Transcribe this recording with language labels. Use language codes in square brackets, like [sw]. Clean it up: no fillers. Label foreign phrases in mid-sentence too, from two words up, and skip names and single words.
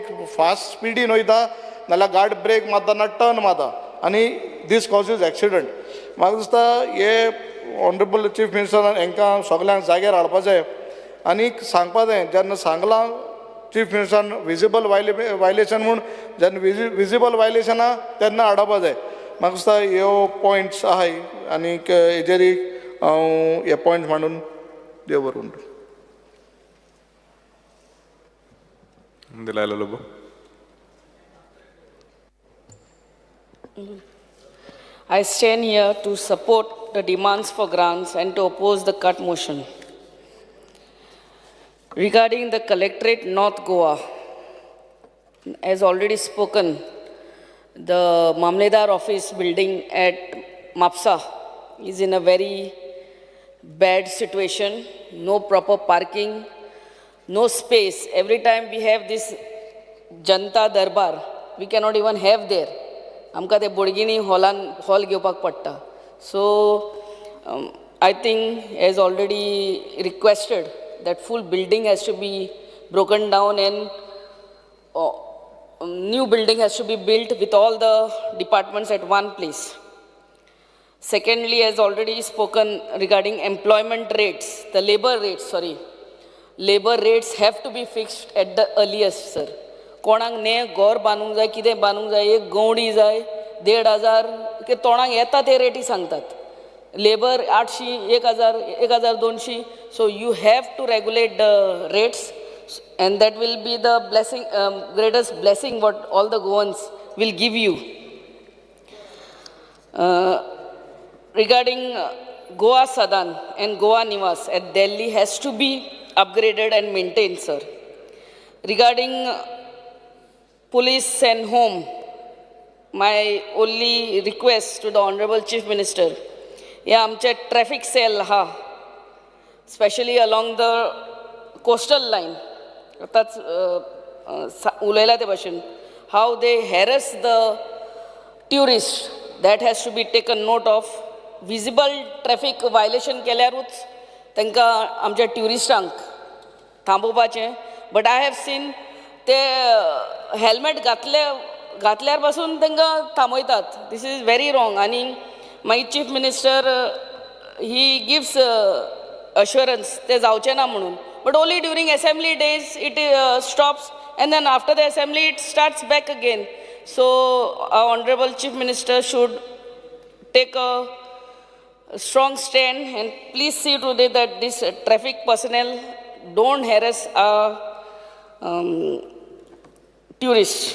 [kok] फास्ट स्पिडीन वयता नाल्यार गाडी ब्रेक मारतना टर्न मारता आनी [en] this causes accident [kok] म्हाका दिसता हे [en] honorable chief [kok] मिनिस्टरान हांकां सगल्यांक जाग्यार हाडपा जाय आनी सांगपा जाय जेन्ना सांगलां चीफ मिनिस्टरान [en] visible violation [kok] म्हूण जेन्ना [en] visible violation [kok] आहा तेन्ना हाडपा जाय म्हाका दिसता ह्यो पॉयंट्स आहाय आनीक हेजेर हांव हे पॉयंट मांडून देव बरोवन [en] दिलायला लोबो I stand here to support the demands for grants and to oppose the cut motion. Regarding the Collectorate North Goa, as already spoken, the Mamledar office building at Mapsa is in a very bad situation, no proper parking, no space. Every time we have this Janta Darbar, we cannot even have there. [kok] आमकां ते बोडगिनी हॉल घेवपाक पडटा सो [en] I think as already requested that full building has to be broken down and new building has to be built with all the departments at one place. Secondly, as already spoken regarding employment rates, the labor rates have to be fixed at the earliest, sir. [kok] कोणाक ने घर बांदूंक जाय कितें बांदूंक जाय एक गवंडी जाय 1,500 के तोंडाक येता ते रेटी सांगतात लेबर 800 1000 1200 [en] so you have to regulate the rates and that will be the blessing greatest blessing what all the Goans will give you. Regarding Goa Sadan and Goa Niwas at Delhi has to be upgraded and maintained, sir. Regarding police and home, my only request to the Honorable Chief Minister, yeah, [kok] आमचे traffic cell ha, [en] especially along the coastal line, [kok] आताच उलयला ते भाशेन, [en] how they harass the tourists, that has to be taken note of. Visible traffic violation [kok] केल्यारूच तांकां आमच्या ट्युरिस्टांक थांबोवपाचें, [en] but I have seen [kok] ते हेल्मेट घातल्यार पासून तांकां थांबयतात. [en] This is very wrong. [kok] आनी मागीर चीफ मिनिस्टर [en] he gives assurance [kok] ते जावचें ना म्हणून, [en] but only during assembly days it stops and then after the assembly it starts back again. So our honorable chief minister should take a strong stand and please see to it that this traffic personnel don't harass our tourists.